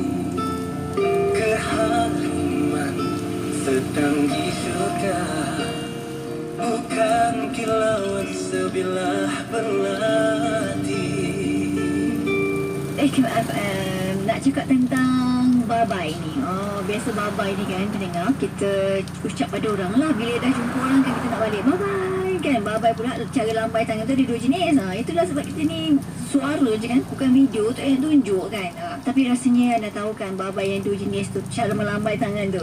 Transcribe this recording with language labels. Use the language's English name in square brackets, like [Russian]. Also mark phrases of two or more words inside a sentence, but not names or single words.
[Malay] Keharuman setanggi surga, bukan kilauan sebilah belati. IKIM FM nak cakap tentang bye-bye ni. Biasa bye-bye ni kan pendengar, kita ucap pada orang lah. Bila dah jumpa orang kan kita nak balik bye-bye. kan, babai pula cara lambai tangan tu ada 2 jenis. Itulah sebab kita ni suara je kan, bukan video tu tunjuk kan. Tapi rasanya anda tahu kan babai yang 2 jenis tu, cara melambai tangan tu.